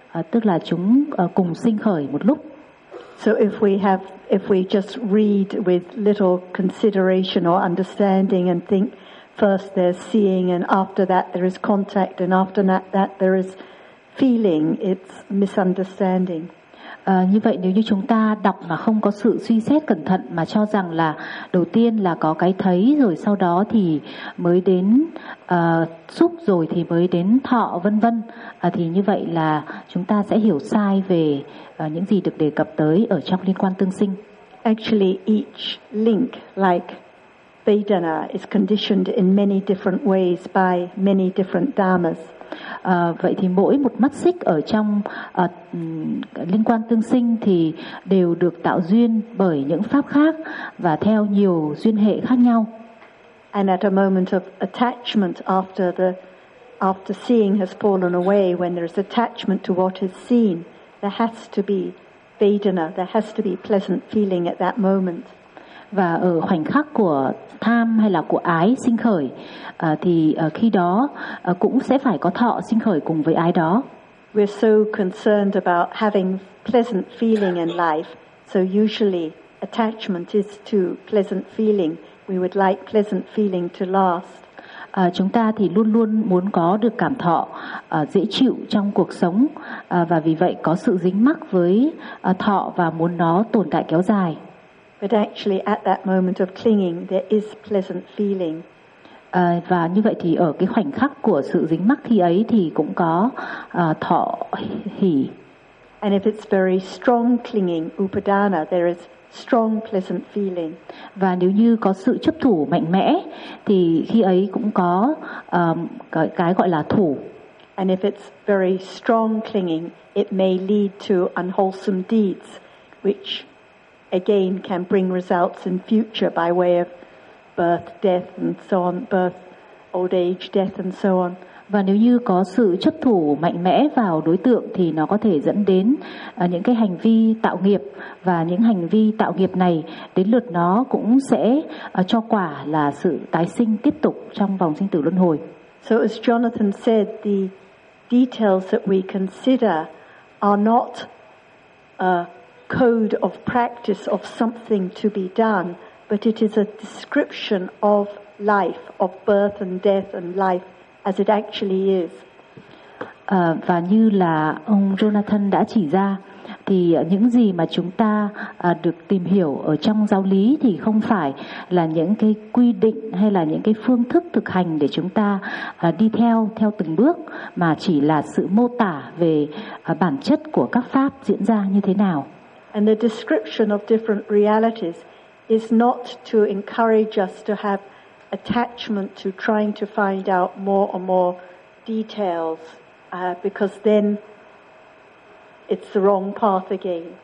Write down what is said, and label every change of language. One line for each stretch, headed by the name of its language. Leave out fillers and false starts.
Vietnamese: Tức là chúng cùng sinh khởi một lúc.
English: So if we just read with little consideration or understanding and think First there's seeing, and after that there is contact, and after that there is feeling. It's misunderstanding.
Vietnamese: Như vậy nếu như chúng ta đọc mà không có sự suy xét cẩn thận mà cho rằng là đầu tiên là có cái thấy rồi sau đó thì mới đến xúc rồi thì mới đến thọ vân vân, thì như vậy là chúng ta sẽ hiểu sai về những gì được đề cập tới ở trong liên quan tương sinh.
English: Actually each link like Vedana is conditioned in many different ways by many different dharmas.
Vietnamese: Vậy thì mỗi một mắt xích ở trong liên quan tương sinh thì đều được tạo duyên bởi những pháp khác và theo nhiều duyên hệ khác nhau.
English: And at a moment of attachment after seeing has fallen away, when there is attachment to what is seen, there has to be vedana, there has to be pleasant feeling at that moment.
Vietnamese: Và ở khoảnh khắc của tham hay là của ái sinh khởi thì khi đó cũng sẽ phải có thọ sinh khởi cùng với ái đó.
English: We're so concerned about having pleasant feeling in life, so usually attachment is to pleasant feeling. We would like pleasant feeling to last.
Vietnamese: Chúng ta thì luôn luôn muốn có được cảm thọ dễ chịu trong cuộc sống, và vì vậy có sự dính mắc với thọ và muốn nó tồn tại kéo dài.
English: But actually at that moment of clinging there is pleasant feeling.
Vietnamese: Và như vậy thì ở cái khoảnh khắc của sự dính mắc khi ấy thì cũng có thọ hỷ.
English: And if it's very strong clinging upadana, there is strong pleasant feeling.
Vietnamese: Và nếu như có sự chấp thủ mạnh mẽ thì khi ấy cũng có cái gọi là thủ.
English: And if it's very strong clinging, it may lead to unwholesome deeds which again can bring results in future by way of birth, death and so on, birth, old age, death and so on.
Vietnamese: Và nếu như có sự chấp thủ mạnh mẽ vào đối tượng thì nó có thể dẫn đến những cái hành vi tạo nghiệp, và những hành vi tạo nghiệp này đến lượt nó cũng sẽ cho quả là sự tái sinh tiếp tục trong vòng sinh tử luân hồi.
English: So as Jonathan said, the details that we consider are not code of practice of something to be done, but it is a description of life, of birth and death and life as it actually is.
Vietnamese: Và như là ông Jonathan đã chỉ ra, thì những gì mà chúng ta được tìm hiểu ở trong giáo lý thì không phải là những cái quy định hay là những cái phương thức thực hành để chúng ta đi theo từng bước, mà chỉ là sự mô tả về bản chất của các pháp diễn ra như thế nào.
English: And the description of different realities is not to encourage us to have attachment to trying to find out more and more details, because then it's the wrong path again.